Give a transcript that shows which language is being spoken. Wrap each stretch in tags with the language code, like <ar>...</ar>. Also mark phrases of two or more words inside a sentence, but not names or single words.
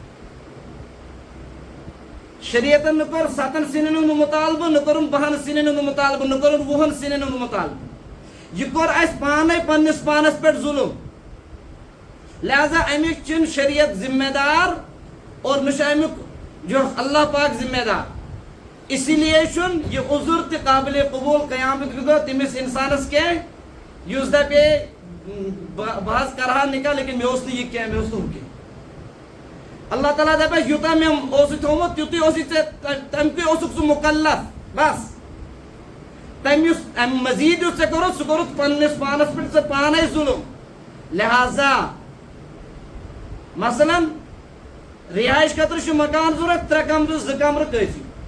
<ks>شریعتن نہٕ کوٚر 7 سِنٮ۪ن ہُنٛد مُطالبہٕ نہٕ کوٚرُن 12 سِنٮ۪ن ہُنٛد مُطالبہٕ نہٕ کوٚرُن 20 سِنٮ۪ن ہُنٛد مُطالبہٕ یہِ کوٚر اَسہِ پانے پننِس پانس پٮ۪ٹھ ظُلم لہذا امیُک چھُنہٕ شریعت ذمہ دار اور نہ چھُ امیُک جو اللہ پاک ذمہ دار</ks> <ur>اسی لیے</ur> <ks>چھُنہٕ یہِ عذر تہِ قابلِ قبوٗل قیامت کہِ دۄہ تٔمِس اِنسانس کینٛہہ یُس دپے بہٕ حظ کرٕ ہا نکاح لیکن مےٚ اوس نہٕ یہِ کینٛہہ مےٚ اوس نہٕ ہُہ کینٛہہ اللہ تعالیٰ دپیس یوٗتاہ مےٚ اوسُے تھوٚومُت تیُتُے اوسُے ژےٚ تمکُے اوسُکھ ژٕ مُکلف بس تمہِ یُس امہِ مزیٖد یُس ژےٚ کوٚرُتھ سُہ کوٚرُتھ پننِس پانس پٮ۪ٹھ ژےٚ پانے ظُلم لہذا مثلاً رِہٲیِش خٲطرٕ چھُ مکان ضوٚرتھ 3 کمرٕ 2 کمرٕ کٲفی</ks>